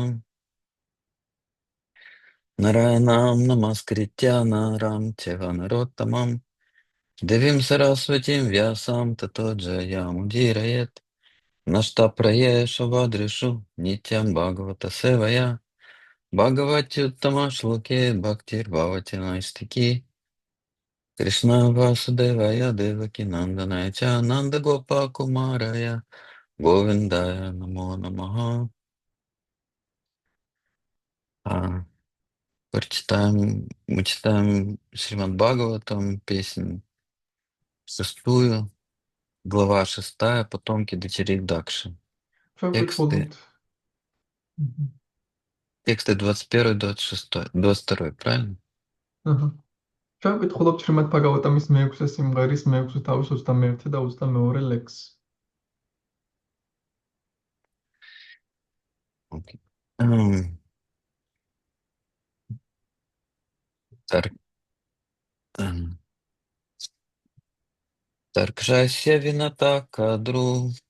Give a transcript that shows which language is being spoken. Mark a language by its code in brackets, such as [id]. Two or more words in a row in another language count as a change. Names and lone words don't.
[sa] नारायणं नमस्कृत्य नरं चैव नरोत्तमम् देवीं सरस्वतीं व्यासं ततो जयम् उदीरयेत् नष्टप्राये शवद्रिषु नित्यं भागवत सेवया भगवति उत्तम श्लोके भक्तिर् भवति नैष्ठिकी कृष्ण वासुदेवाय देवकी नन्दनाय च नन्द गोप कुमाराय गोविन्दाय नमो नमः. [ru] Мы читаем Шримад Бхагаватам, песнь шестую, глава 6, потомки дочерей Дакши. Favorite Тексты 21-26, 22, правильно? [ka] ჩვენ ვკითხულობთ შრიმად ბჰაგავატამის მე-6 სიმღერის მე-6 თავის 21 და 22 ლექსი. [ru] Okay. [sa] तार्क्ष्यस्य विनता कद्रु.